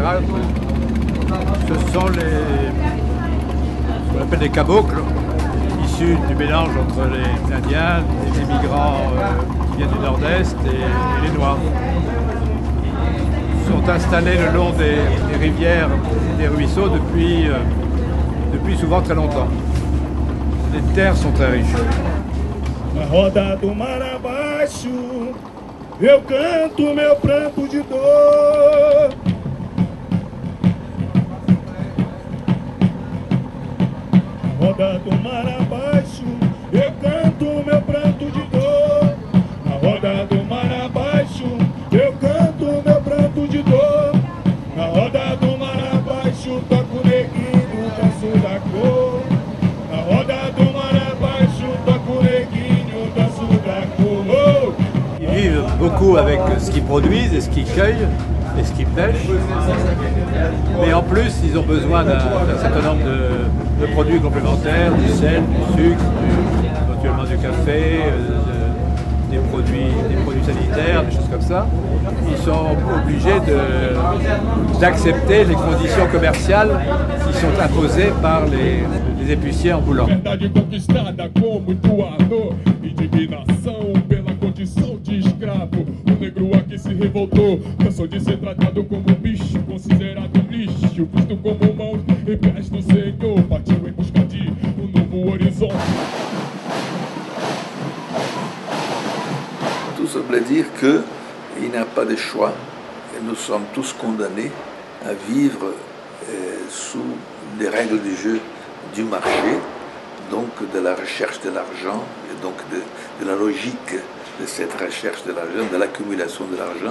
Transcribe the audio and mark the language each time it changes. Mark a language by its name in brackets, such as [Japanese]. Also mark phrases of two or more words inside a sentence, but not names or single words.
[French] Ce sont ce qu'on appelle des cabocles, issus du mélange entre les Indiens, les migrants qui viennent du nord-est et les Noirs. Ils sont installés le long des rivières et des ruisseaux depuis souvent très longtemps. Les terres sont très riches. [Portuguese] Na roda do mar abaixo, eu canto meu pranto de dor. Na roda do mar abaixo, eu canto meu pranto de dor. Na roda do mar abaixo, eu canto meu pranto de dor. Na roda do mar abaixo, toco o neguinho, danço da cor. [French] Ils vivent beaucoup avec ce qu'ils produisent et ce qu'ils cueillent et ce qu'ils pêchent. Mais en plus, ils ont besoin d'un certain nombre de produits complémentaires, du sel, du sucre, éventuellement du café, des produits sanitaires, des choses comme ça. Ils sont obligés d'accepter les conditions commerciales qui sont imposées par les épiciers ambulants. [Portuguese] Se revoltou, cansou de ser tratado como bicho, considerado lixo, visto como mãos em pés do Senhor, partiu em busca de novo horizonte. [French] Tout semble dire qu'il n'y a pas de choix et nous sommes tous condamnés à vivre sous les règles du jeu du marché, donc de la recherche de l'argent et donc de la logique de cette recherche de l'argent, de l'accumulation de l'argent.